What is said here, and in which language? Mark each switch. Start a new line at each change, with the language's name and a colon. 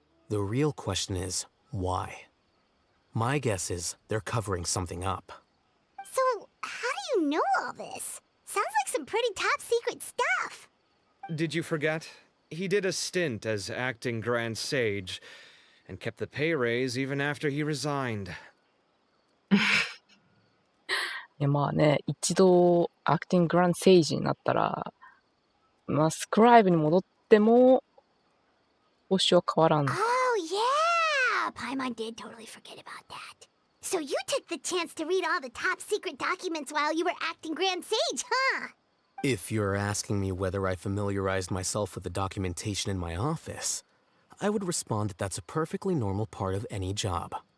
English: The real question is, why? My guess is they're covering something up. So, how do you know all this? Sounds like some pretty top secret stuff. Did you forget? He did a stint as acting Grand Sage, and kept the pay raise even after he resigned.
Japanese: いやまあね、一度アクティンググランドセイジになったら、まあスクライブに戻っても報酬は変わらん。
English: Oh, yeah! Paimon did totally forget about that. So you took the chance to read all the top secret documents while you were acting Grand Sage, huh? If you're asking me whether I familiarized myself with the documentation in my office, I would respond that that's a perfectly normal part of any job.